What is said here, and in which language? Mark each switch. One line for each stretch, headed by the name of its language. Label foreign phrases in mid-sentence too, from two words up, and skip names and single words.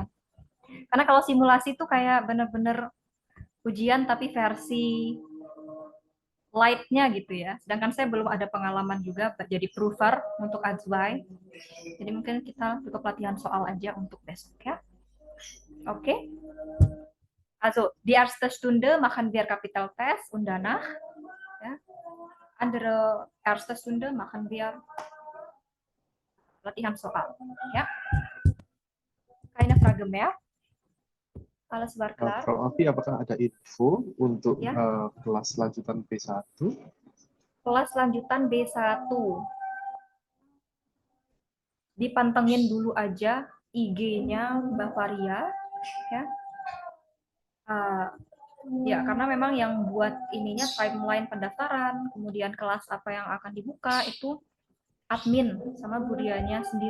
Indonesian: Karena kalau simulasi itu kayak bener-bener ujian tapi versi light-nya gitu ya. Sedangkan saya belum ada pengalaman juga jadi prover untuk Azwai. Jadi mungkin kita cukup latihan soal aja untuk besok ya. Oke.
German: Also, die erste Stunde machen wir Kapitaltest und danach ja, andere erste Stunde machen wir
Indonesian: latihan soal ya.
German: Keine Frage mehr. Alles war klar.
Indonesian: Frau Afi, apakah ada info untuk kelas lanjutan B1? Kelas lanjutan B1. Dipantengin dulu aja IG-nya Mbak Faria. Ya. Ya, karena memang yang buat ininya timeline pendaftaran, kemudian kelas apa yang akan dibuka, itu admin sama Budianya sendiri.